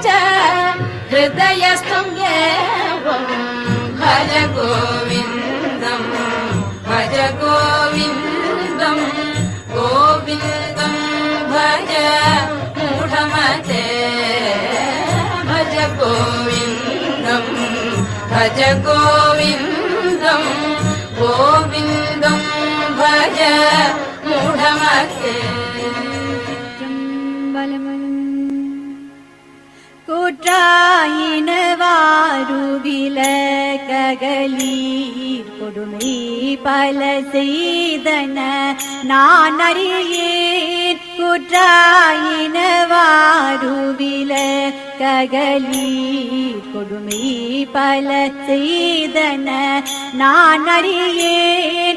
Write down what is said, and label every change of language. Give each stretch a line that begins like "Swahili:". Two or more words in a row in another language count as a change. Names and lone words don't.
Sanskrit: हृदयस्थं देवं भज गोविन्दं भज गोविन्दं गोविन्दं भज मूढमते भज गोविन्दं भज गोविन्दं गोविन्दं भज मूढमते
Tamil: கூற்றாயினவாருவில ககலீர் கொடுமை பல செய்தன நான் அறியேன் கூற்றாயினவாருவில ககலீர் கொடுமை பல செய்தன நான் அறியேன்